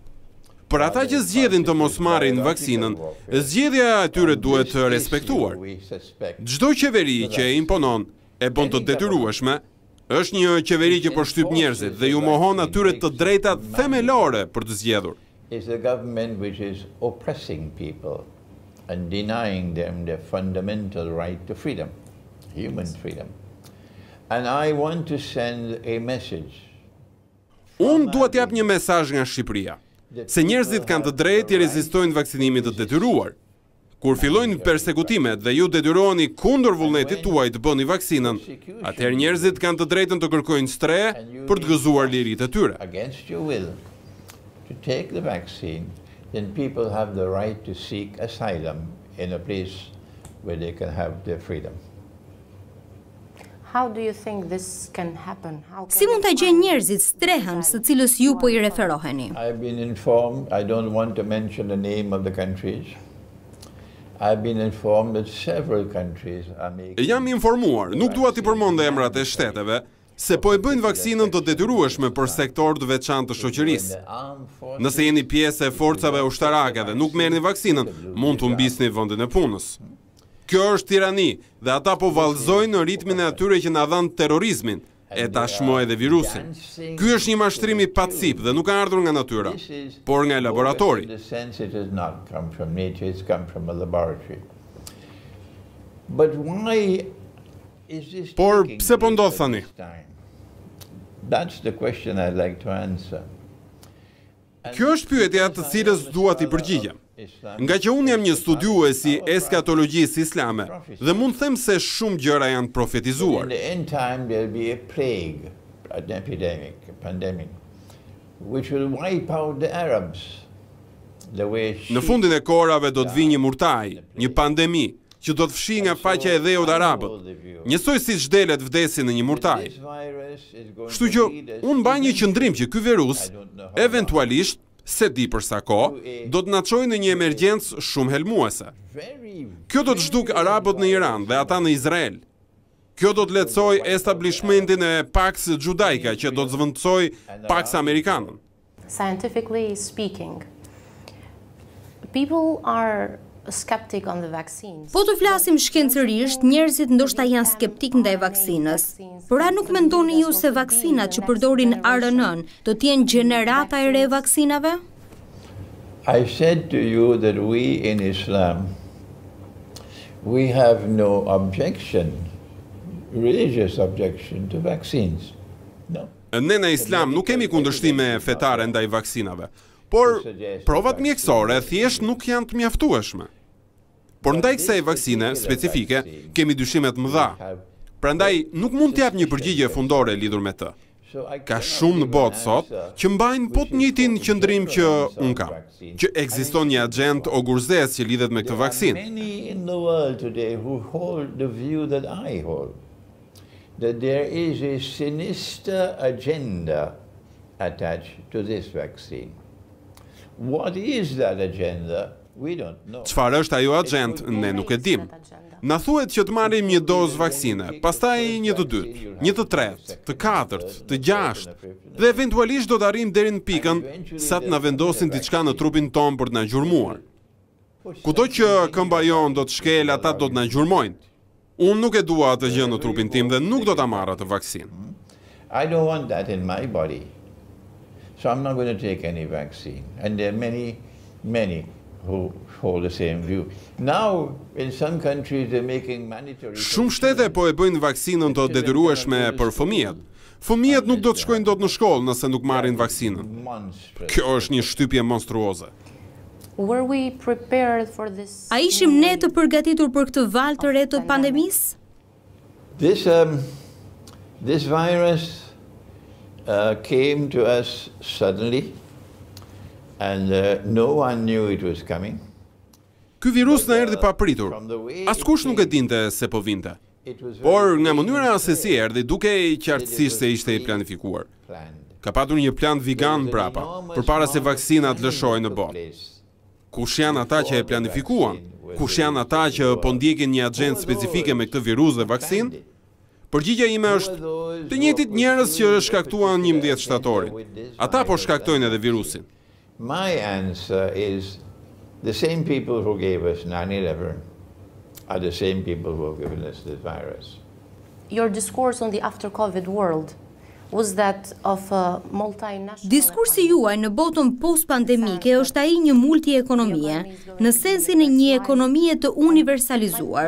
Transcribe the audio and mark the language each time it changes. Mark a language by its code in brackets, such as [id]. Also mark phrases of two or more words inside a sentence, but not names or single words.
[sq] Për ata që zgjedhin të mos marrin vaksinën, zgjedhja e atyre duhet të respektuar. Çdo qeveri që e imponon e bën të detyrueshme, është një qeveri që po shtyp njerëzit dhe ju mohon atyre të drejtat themelore për të zgjedhur. [en] Is a government which is oppressing people and denying them their fundamental right to freedom, human freedom. And I want to send a message. [sq] Unë dua t'jap një mesazh nga Shqipëria, se njerëzit kanë të drejtë të rezistojnë vaksinimit të detyruar. Kur fillojnë persekutimet dhe ju detyroheni kundër vullnetit tuaj të bëni vaksinën, atëherë njerëzit kanë të drejtën të kërkojnë stre për të gëzuar liritë e tyre. [en] Against your will to take the vaccine, then people have the right to seek asylum in a place where they can have their freedom. How do you think this can happen? [sq] Si mund ta gjejnë njerëzit strehën së cilës ju po i referoheni? [en] I've been informed, I don't want to mention the name of the countries. I've been informed that several countries are making. [sq] Jam informuar, nuk dua t'i përmend emrat e shteteve, se po e bëjnë vaksinën të detyrueshme për sektor të veçantë të shoqërisë. Nëse jeni pjesë e forcave ushtarake dhe nuk merrni vaksinën, mund të humbisni vendin e punës. Kjo është tirani dhe ata po vallëzojnë në ritmin e atyre që na dhanë terrorizmin, e tashmë edhe virusin. Ky është një mashtrim i pacip dhe nuk ka ardhur nga natyra, por nga laboratori. Por pse po ndodh tani? [en] That's the question I'd like to answer. [sq] Kjo është pyetja të cilës dua t'i përgjigjem. Nga që unë jam një studiues i eskatologjisë islame dhe mund them se shumë gjëra janë profetizuar. [en] In the end time there'll be a plague, an epidemic, a pandemic, which will wipe out the Arabs. [sq] Në fundin e kohërave do të vijë një murtaj, një pandemi, që do të fshi nga faqja e dheut arabët, njësoj siç delet vdesin në një murtaj. Kështu që unë mbaj një qëndrim që ky virus, eventualisht, se di për sa kohë, do të na çojë në një emergjencë shumë helmuese. Kjo do të zhduk arabët në Iran dhe ata në Izrael. Kjo do të lehtësoj establishmentin e Pax Judaika që do të zvendësoj Pax Amerikanën. [en] Scientifically speaking, people are skeptic on the vaccines. [sq] Po të flasim shkencërisht, njerëzit ndoshta janë skeptik ndaj vaksinës. Por a nuk mendoni ju se vaksinat që përdorin RNA-n do të jenë gjenerata e re e vaksinave? [en] I said to you that we in Islam we have no objection, religious objection to vaccines. No. [sq] Ne në Islam nuk kemi kundërshtime fetare ndaj vaksinave, por provat mjekësore thjesht nuk janë të mjaftueshme. Por ndaj kësaj vaksine specifike kemi dyshimet mëdha. Prandaj nuk mund t'jap një përgjigje fundore lidhur me të. Ka shumë në botë sot që mbajnë po të njëjtin qëndrim që unë kam, që ekziston një agent ogurzes që lidhet me këtë vaksinë. [en] Many in the world today who hold the view that I hold, that there is a sinister agenda attached to this vaccine. What is that agenda? We don't know. [sq] Çfarë është ajo agent, ne nuk e dim. Na thuhet që të marrim një dozë vaksine, pastaj një të dytë, një të tretë, të katërt, të gjashtë, dhe eventualisht do të arrijmë deri në pikën sa të na vendosin diçka në trupin ton për të na gjurmuar. Kudo që këmba jon do të shkel, ata do të na gjurmojnë. Unë nuk e dua atë gjë në trupin tim dhe nuk do ta marr atë vaksinë. [en] I don't want that in my body. So I'm not going to take any vaccine. And there are many who hold the same view. Now, in some countries, they're making mandatory... [sq] Shumë shtete po e bëjnë vaksinën të detyrueshme për fëmijët. Fëmijët nuk do të shkojnë dot në shkollë nëse nuk marrin vaksinën. Kjo është një shtypje monstruoze. A ishim ne të përgatitur për këtë valë të re të pandemisë? [en] This virus came to us suddenly, and no one knew it was coming. [sq] Ky virus na erdhi papritur. Askush nuk e dinte se po vinte. Por nga mënyra se si erdhi, duke qartësisht se ishte i planifikuar. Ka patur një plan vegan brapa, përpara se vaksinat lëshojnë në botë. Kush janë ata që e planifikuan? Kush janë ata që po ndjekin një agjendë specifike me këtë virus dhe vaksinë? Përgjigjja ime është të njëjtit njerëz që shkaktuan 11 shtatorin. Ata po shkaktojnë edhe virusin. [en] My answer is the same people who gave us 9/11 are the same people who have given us this virus. Your discourse on the after-COVID world was that of a multinational... [sq] Diskursi juaj në botën post-pandemike është ai një multiekonomie, në sensin e një ekonomie të universalizuar.